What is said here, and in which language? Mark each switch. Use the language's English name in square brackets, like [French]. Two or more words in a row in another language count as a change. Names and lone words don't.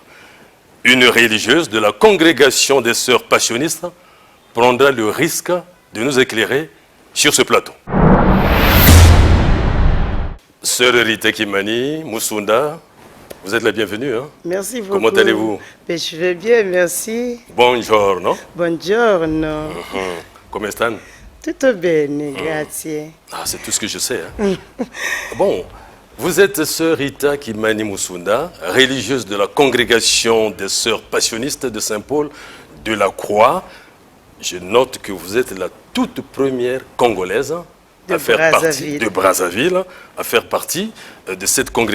[French] Une religieuse de la congrégation des sœurs passionnistes prendra le risque de nous éclairer sur ce plateau. Sœur Rita Kimani, Musunda, vous êtes la bienvenue. Hein? Merci beaucoup. Comment allez-vous? Je vais bien, merci. [Italian] Buongiorno. Buongiorno. Come stan? Tutto bene, grazie. [French] Ah, c'est tout ce que je sais. Hein? Bon, vous êtes sœur Rita Kimani Musunda, religieuse de la congrégation des sœurs passionnistes de Saint-Paul de la Croix. Je note que vous êtes la toute première Congolaise à faire partie de Brazzaville, à faire partie de cette congrégation.